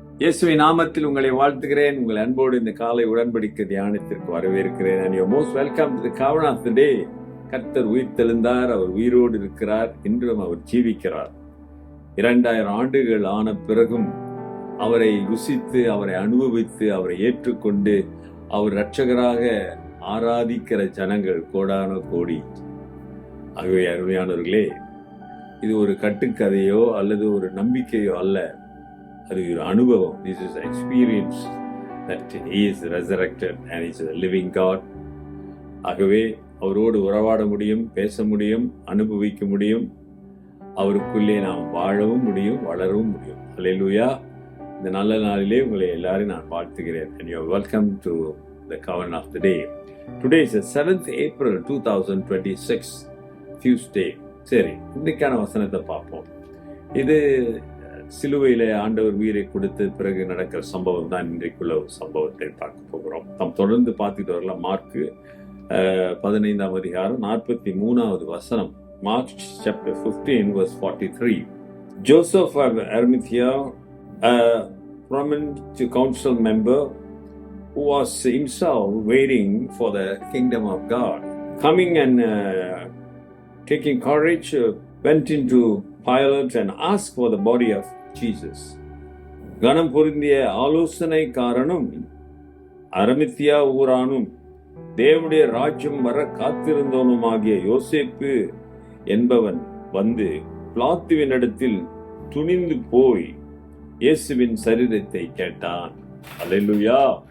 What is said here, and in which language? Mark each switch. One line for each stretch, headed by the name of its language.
Tamil: இயேசுவின் நாமத்தில் உங்களை வாழ்த்துகிறேன். உங்கள் அன்போடு இந்த காலை உடன்படிக்கை தியானத்திற்கு வரவேற்கிறேன்.
English: And you're most welcome to the covenant of the day.
Tamil: கர்த்தர் உயிர்த்தெழுந்தார். அவர் உயிரோடு இருக்கிறார். இன்றும் அவர் ஜீவிக்கிறார். 2000 ஆண்டுகள் ஆன பிறகும் அவரை ருசித்து, அவரை அனுபவித்து, அவரை ஏற்றுக்கொண்டு, அவர் இரட்சகராக ஆராதிக்கிற ஜனங்கள் கோடான கோடி. ஆகவே அருமையானவர்களே, இது ஒரு கட்டுக்கதையோ அல்லது ஒரு நம்பிக்கையோ அல்ல, அது ஒரு அனுபவம்.
English: This is experience that he is resurrected and he is a living God.
Tamil: ஆகவே அவரோடு உறவாட முடியும், பேச முடியும், அனுபவிக்க முடியும், அவருக்குள்ளே நாம் வாழவும் முடியும், வளரவும் முடியும். அல்லேலூயா. இந்த நல்ல நாளிலே உங்களை எல்லாரும் நான் வாழ்த்துகிறேன்.
English: And you are welcome to the covenant of the day. Today is the 7th April 2026, Tuesday.
Tamil: சரி, இன்னைக்கான வசனத்தை பார்ப்போம். இது சிலுவையிலே ஆண்டவர் உயிரை கொடுத்த பிறகு நடக்கிற சம்பவம் தான். இன்றைக்குள்ள ஒரு சம்பவத்தை பார்க்க போகிறோம். நாம் தொடர்ந்து பார்த்துட்டு வரலாம். மார்க்கு 15ஆம் அதிகாரம் 43வது வசனம்.
English: Mark chapter 15 verse 43. Joseph of Arimathea, a prominent council member who was himself waiting for the kingdom of God, coming and taking courage, went into Pilate and asked for the body of Jesus.
Tamil: கனம் பொருந்திய ஆலோசனைக்காரனும் அரிமத்தியா ஊரானும் தேவனுடைய ராஜ்யம் வர காத்திருந்தவனுமாகிய யோசேப்பு என்பவன் வந்து பிலாத்துவினிடத்தில் துணிந்து போய் இயேசுவின் சரீரத்தை கேட்டான். அல்லேலூயா.